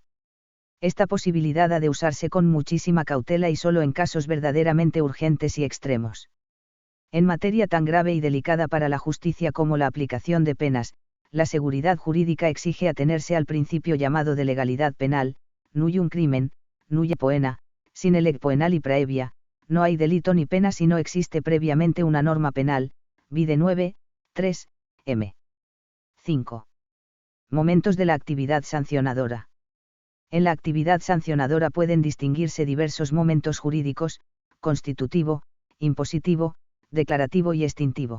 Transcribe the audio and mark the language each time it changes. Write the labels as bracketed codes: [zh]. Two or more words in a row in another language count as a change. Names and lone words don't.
[es] Esta posibilidad ha de usarse con muchísima cautela y solo en casos verdaderamente urgentes y extremos. En materia tan grave y delicada para la justicia como la aplicación de penas, la seguridad jurídica exige atenerse al principio llamado de legalidad penal, [la] nullum crimen, nulle poena, sine lege poenali praevia, [es] no hay delito ni pena si no existe previamente una norma penal, vide 9, 3, m. 5. Momentos de la actividad sancionadora. En la actividad sancionadora pueden distinguirse diversos momentos jurídicos, constitutivo, impositivo, declarativo y extintivo.